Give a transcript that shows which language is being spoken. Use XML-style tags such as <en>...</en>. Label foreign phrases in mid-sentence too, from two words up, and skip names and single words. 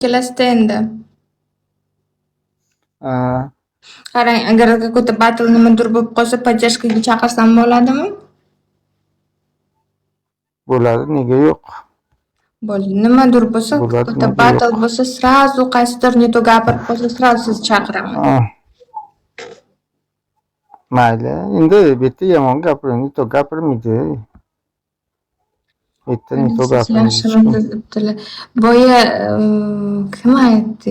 <uz>Kelasida endi. Ha, Qarang, agar какой-то battle nimadir bo'lib qolsa, поддержкаga chaqirsam bo'ladimi? bo'ladi, nega yo'q? Bo'ldi. Nimadir bo'lsa, Bo'ladi,</uz> <ru>какой-то</ru> <uz>nega battle yo'q? bo'lsa, сразу qaysidir neto gapirib qolsa, сразу sizni chaqiraman. Ha, mayli. Endi bu yerda yomon gapiring, neto gapirmaydi. Bu yerda neto Siz gapirmaydi hech yaxshimi kim. debdilar. Boya kim aytdi?</uz>